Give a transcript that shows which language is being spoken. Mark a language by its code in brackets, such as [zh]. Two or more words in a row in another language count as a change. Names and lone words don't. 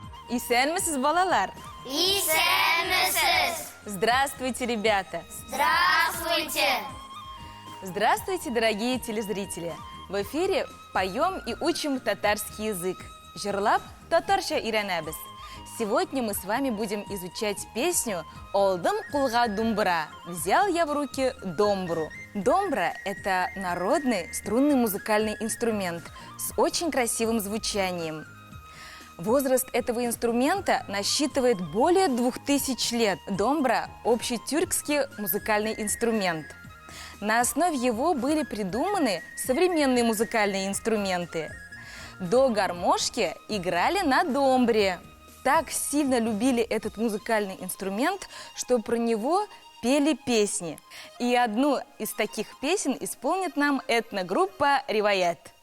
[tt] Исәнмесез, балалар? Исәнмесез! [ru] Здравствуйте, ребята! Здравствуйте! Здравствуйте, дорогие телезрители! В эфире поем и учим татарский язык. [tt] Жырлап татарча үйренебез. [ru] Сегодня мы с вами будем изучать песню «Олдым кулга думбра» «Взял я в руки домбру». Домбра – это народный струнный музыкальный инструмент с очень красивым звучанием. Возраст этого инструмента насчитывает более 2000 лет. Домбра – общетюркский музыкальный инструмент. На основе его были придуманы современные музыкальные инструменты. До гармошки играли на домбре. Так сильно любили этот музыкальный инструмент, что про него пели песни. И одну из таких песен исполнит нам этногруппа «Риваят».